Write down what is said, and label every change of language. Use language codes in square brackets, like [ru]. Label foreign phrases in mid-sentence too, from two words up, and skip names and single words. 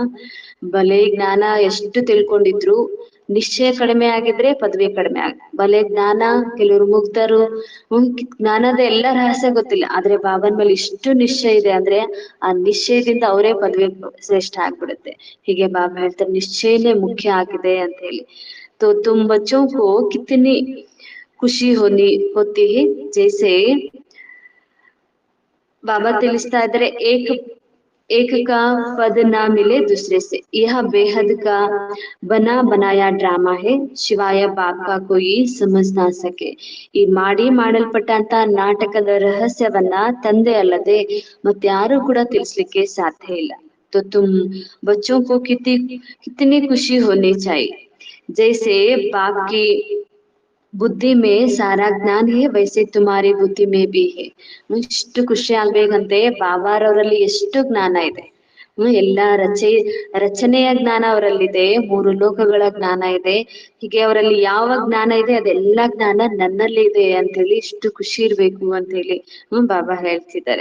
[kn] ಬಲೆ ಜ್ಞಾನ ಎಷ್ಟು ತಿಳ್ಕೊಂಡಿದ್ರು ನಿಶ್ಚಯ ಕಡಿಮೆ ಆಗಿದ್ರೆ ಪದವಿ ಕಡಿಮೆ ಬಲೆ ಜ್ಞಾನ, ಕೆಲವರು ಮುಗ್ಧರು, ಜ್ಞಾನದ ಎಲ್ಲ ರಹಸ್ಯ ಗೊತ್ತಿಲ್ಲ, ಆದ್ರೆ ಬಾಬಾನ ಮೇಲೆ ಇಷ್ಟು ನಿಶ್ಚಯ ಇದೆ ಅಂದ್ರೆ ಆ ನಿಶ್ಚಯದಿಂದ ಅವರೇ ಪದವಿ ಶ್ರೇಷ್ಠ ಆಗ್ಬಿಡುತ್ತೆ. ಹೀಗೆ ಬಾಬಾ ಹೇಳ್ತಾರೆ ನಿಶ್ಚಯನೇ ಮುಖ್ಯ ಆಗಿದೆ ಅಂತ ಹೇಳಿ. [hi] तो तुम बच्चों को कितनी खुशी होती है, जैसे बाबा [kn] ತಿಳಿಸ್ತಾ ಇದ್ದಾರೆ [hi] एक का पद ना मिले दूसरे से, यह बेहद का बना बनाया ड्रामा है, सिवाय बाप का कोई समझ ना सके. [kn] ಈ ಮಾಡಲ್ಪಟ್ಟಂತ ನಾಟಕದ ರಹಸ್ಯವನ್ನ ತಂದೆ ಅಲ್ಲದೆ ಮತ್ಯಾರು ಕೂಡ ತಿಳಿಸ್ಲಿಕ್ಕೆ ಸಾಧ್ಯ ಇಲ್ಲ. [hi] तो तुम बच्चों को कितनी खुशी होनी चाहिए, जैसे बाप की बुद्धि में सारा ज्ञान है वैसे तुम्हारी बुद्धि में भी है. [kn] ಇಷ್ಟು ಖುಷಿ ಆಗ್ಬೇಕಂತೆ ಬಾಬಾರವರಲ್ಲಿ ಎಷ್ಟು ಜ್ಞಾನ ಇದೆ. ಎಲ್ಲಾ ರಚನೆಯ ಜ್ಞಾನ ಅವರಲ್ಲಿದೆ, ಮೂರು ಲೋಕಗಳ ಜ್ಞಾನ ಇದೆ. ಹೀಗೆ ಅವರಲ್ಲಿ ಯಾವ ಜ್ಞಾನ ಇದೆ ಅದೆಲ್ಲಾ ಜ್ಞಾನ ನನ್ನಲ್ಲಿ ಇದೆ ಅಂತ ಹೇಳಿ ಇಷ್ಟು ಖುಷಿ ಇರ್ಬೇಕು ಅಂತ ಹೇಳಿ ಬಾಬಾ ಹೇಳ್ತಿದ್ದಾರೆ.